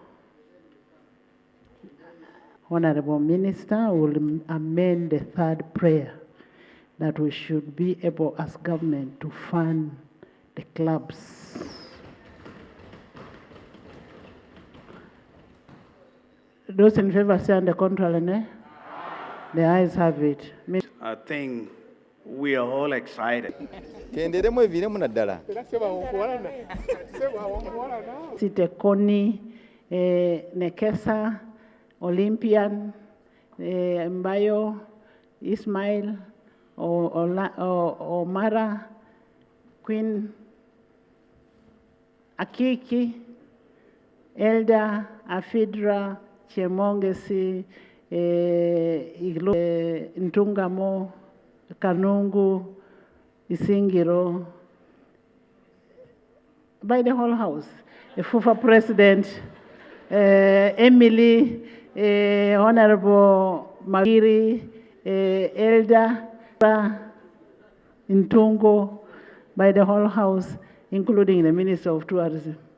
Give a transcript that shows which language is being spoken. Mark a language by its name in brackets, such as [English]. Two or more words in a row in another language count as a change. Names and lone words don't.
[English] Honourable Minister will amend the third prayer that we should be able as government to fund the clubs. Those in favour say on the contrary, nay? The ayes have it. I think we are all excited. Sitekoni, Nekesa, Olympian, Mbayo, Ismail, Omara, Queen, Akiki, Elda, Afidra, Chemongesi, Ntungamo, Kanungu, Isingiro, by the whole house. The FUFA President, Emily, Honorable Magiri, Elda, Ntungo, by the whole house, including the Minister of Tourism.